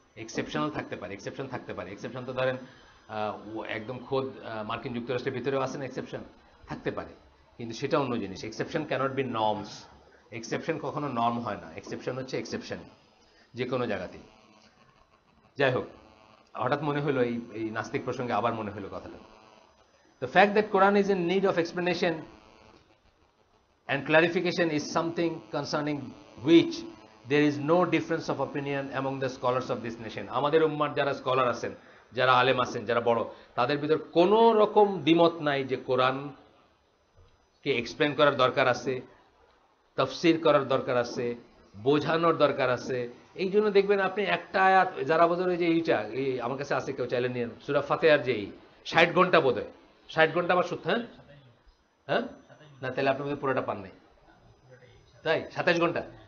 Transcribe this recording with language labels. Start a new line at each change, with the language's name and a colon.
Bangla: Exceptional থাকতে পারে, exception থাকতে পারে। এক্সেপশন তো ধরেন একদম খোদ মার্কিন যুক্তরাষ্ট্রের ভিতরেও আছে না, এক্সেপশন থাকতে পারে, কিন্তু সেটা অন্য জিনিস।
English: exception can't be norms,
Bangla: exception কখনো নর্ম হয় না, এক্সেপশন হচ্ছে এক্সেপশন যে কোনো জায়গাতেই। যাই হোক, হঠাৎ মনে হলো এই নাস্তিক প্রসঙ্গে আবার মনে হলো কথাটা।
English: The fact that Quran is in need of explanation and clarification is something concerning which there is no difference of opinion among the scholars of this nation.
Bangla: আমাদের উম্মার যারা স্কলার আছেন, যারা আলেম আছেন, যারা বড়, তাদের ভিতর কোনো রকম দ্বিমত নাই যে কোরআনকে এক্সপ্লেন করার দরকার আছে, তাফসীর করার দরকার আছে, বোঝানোর দরকার আছে। এই জন্য দেখবেন আপনি একটা আয়াত, যারা বোধ হয় যে এইটা এই আমার কাছে আছে, কেউ চাইলে নিয়ে সূরা ফাতিহার যে 60 ঘন্টা বোধ হয়, 60 ঘন্টা আমার সত্য, হ্যাঁ হ্যাঁ না, তাহলে আপনি পুরোটা পান নাই, তাই 27 ঘন্টা।